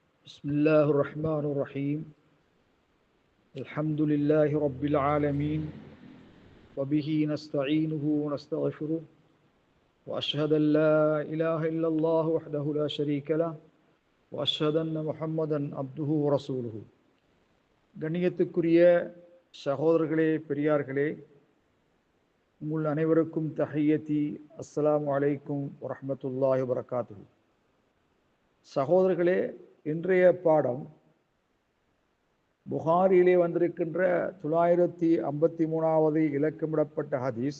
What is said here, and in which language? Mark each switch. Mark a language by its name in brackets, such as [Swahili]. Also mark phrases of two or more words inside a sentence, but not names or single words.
[Arabic] بسم الله الرحمن الرحيم الحمد لله رب العالمين وبه نستعينه ونستغفره وأشهد أن لا إله إلا الله وحده لا شريك له وأشهد أن محمدا عبده ورسوله [Tamil] கண்ணியத்துக்குரிய சகோதரர்களே பெரியார்களே, உங்கள் அனைவருக்கும் [Arabic] تحية السلام عليكم ورحمة الله وبركاته. [Tamil] சகோதரர்களே, இன்றைய பாடம் புகாரியிலே வந்திருக்கின்ற 953வது இலக்கமிடப்பட்ட ஹதீஸ்.